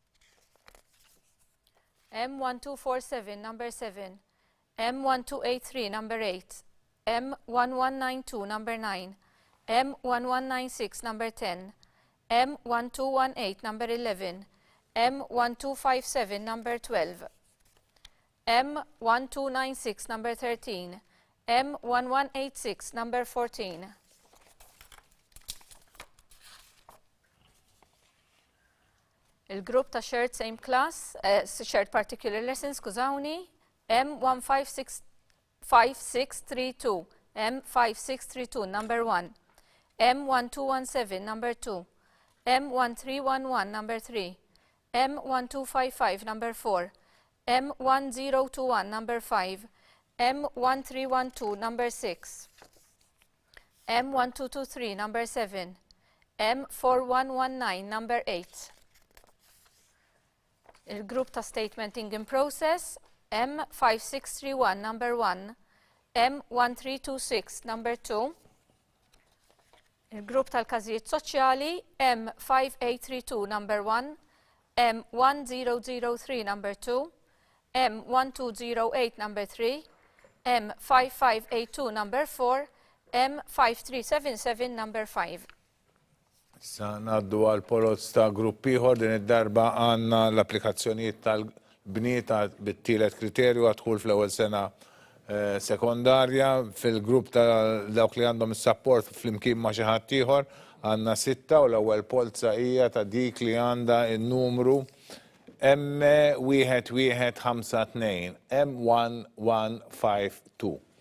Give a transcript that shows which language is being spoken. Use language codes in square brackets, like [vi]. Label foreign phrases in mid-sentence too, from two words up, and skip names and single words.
[en] M1247 number 7, M1283 number 8, M1192 number 9, M1196 number 10, M1218 number 11, M1257 number 12, M1296 number 13, M1186 number 14. [mt] Il-grupp ta' [en] shared same class, shared particular lesson, [mt] skużawni, [en] M15632, M5632 number 1, M1217 number 2, M1311 number 3, M1255 number 4, M1021 number 5, M1312 number 6, M1223 number 7, M4119 number 8. [mt] Il-grupp ta' [en] statementing in process, [mt] M5631 number 1, M1326 number 2. Il-grupp tal-każijiet soċjali, [en] M5832 number 1, M1003 number 2, M1208 number 3, M5582 number 4, M5377 number 5. [mt] Sa ngħaddu għal polozz ta' grupp ieħor din id-darba għandna l-applikazzjonijiet tal-bniet bit-tielet kriterju għad-dħul fl-ewwel sena sekondarja fil-grupp ta' dawk li għandhom is-support flimkien ma' xi ħadd ieħor għandna 6 u l-ewwel polza hija ta' dik li għandha n-numru M1152, M1152.